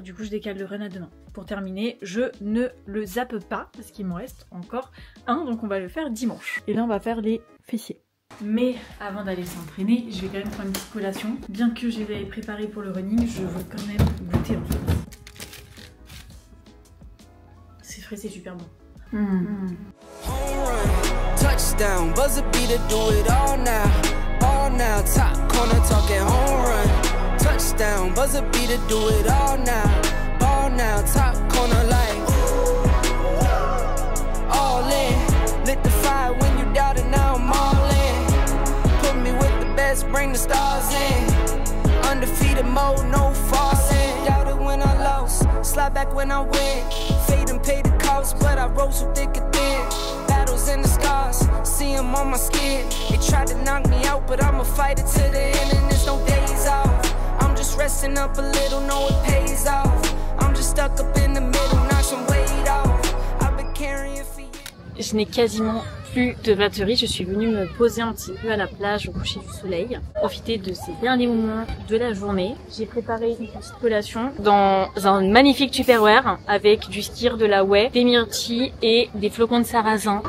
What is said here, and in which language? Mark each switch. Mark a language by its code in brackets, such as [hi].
[fr] Du coup je décale le run à demain. Pour terminer, je ne le zappe pas parce qu'il m'en reste encore un, donc on va le faire dimanche. Et là on va faire les fessiers. Mais avant d'aller s'entraîner, je vais quand même prendre une petite collation. Bien que je les avais préparés pour le running, je veux quand même goûter en fait. C'est frais, c'est super bon. [en] Touchdown, buzzer beater, do it all now. All now, top corner talking home run. Touchdown, buzzer beater, do it all now. All now, top corner like all in. Lit the fire when you doubt it, now I'm all in. Put me with the best, bring the stars in. Undefeated mode, no falling. Doubt it when I lost, slide back when I win. Fade and pay the cost, but I rose so thick and thin. Battles and the scars, see them on my skin. They tried to knock me out, but I'ma fight it to the end, and there's no days off. I'm just resting up a little, know it pays off. I'm just stuck up in the middle, knock some weight off. I've been carrying for years. [fr] Je n'ai quasiment plus de batterie, je suis venue me poser un petit peu à la plage au coucher du soleil, profiter de ces derniers moments de la journée. J'ai préparé une petite collation dans un magnifique Tupperware avec du skyr, de la whey, des myrtilles et des flocons de sarrasin.